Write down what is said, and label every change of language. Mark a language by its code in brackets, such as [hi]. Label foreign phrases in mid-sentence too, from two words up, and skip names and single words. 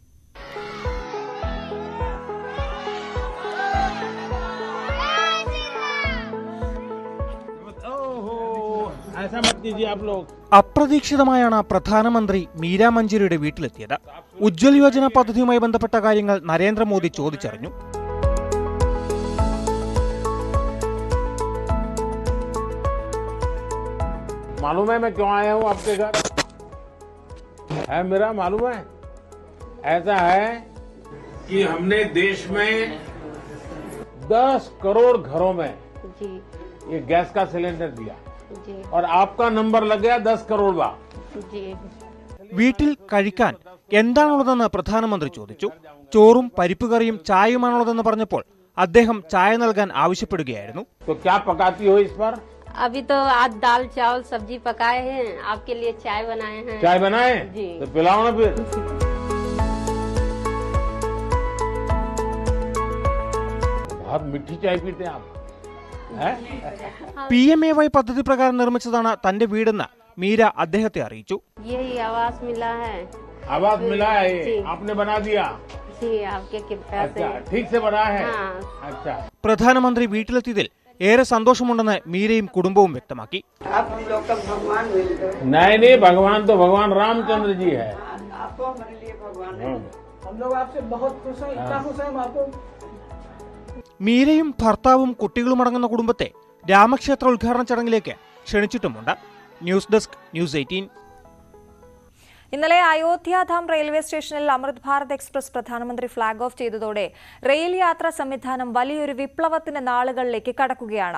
[ml] അപ്രതീക്ഷിതമായാണ് പ്രധാനമന്ത്രി മീര മഞ്ജരിയുടെ വീട്ടിലെത്തിയത്. ഉജ്ജ്വൽ യോജന പദ്ധതിയുമായി ബന്ധപ്പെട്ട കാര്യങ്ങൾ നരേന്ദ്രമോദി ചോദിച്ചറിഞ്ഞു. [hi] मालूम है मैं क्यों आया हूँ आपके घर? है मेरा मालूम है? ऐसा है कि हमने देश में 10 करोड़ घरों में जी ये गैस का सिलेंडर दिया जी और आपका नंबर लग गया 10 करोड़ बार जी. [ml] വീട്ടിൽ കഴിക്കാൻ എന്താണുള്ളതെന്ന് പ്രധാനമന്ത്രി ചോദിച്ചു. ചോറും പരിപ്പ് കറിയും ചായയുമാണുള്ളതെന്ന് പറഞ്ഞപ്പോൾ അദ്ദേഹം ചായ നൽകാൻ ആവശ്യപ്പെടുകയായിരുന്നു. [hi] तो क्या पकाती हो इस पर? अभी तो आज दाल चावल सब्जी पकाए हैं, आपके लिए चाय बनाए हैं. चाय बनाए जी. तो पिलाओ ना फिर. बहुत मीठी चाय पीते हैं आप. [ml] PMAY പദ്ധതി പ്രകാരം നിർമ്മിച്ചതാണ് തന്റെ വീടെന്ന് മീര അദ്ദേഹത്തെ അറിയിച്ചു. [hi] यही आवास मिला है. आवास मिला है, आपने बना दिया? जी, आपके कृपा से. अच्छा, ठीक से बना है. अच्छा. [ml] പ്രധാനമന്ത്രി വീട്ടിലെത്തിയതിൽ ഏറെ സന്തോഷമുണ്ടെന്ന് മീരയും കുടുംബവും വ്യക്തമാക്കി. [hi] नहीं भगवान तो भगवान रामचंद्र जी है. [ml] മീരയും ഭർത്താവും കുട്ടികളും അടങ്ങുന്ന കുടുംബത്തെ രാമക്ഷേത്ര ഉദ്ഘാടന ചടങ്ങിലേക്ക് ക്ഷണിച്ചിട്ടുമുണ്ട്. [en] news desk, [ml] ന്യൂസ് 18. ഇന്നലെ അയോധ്യാധാം റെയിൽവേ സ്റ്റേഷനിൽ അമൃത് ഭാരത് എക്സ്പ്രസ് പ്രധാനമന്ത്രി [en] flag off [ml] ചെയ്തതോടെ റെയിൽ യാത്രാ സംവിധാനം വലിയൊരു വിപ്ലവത്തിന്റെ നാളുകളിലേക്ക് കടക്കുകയാണ്.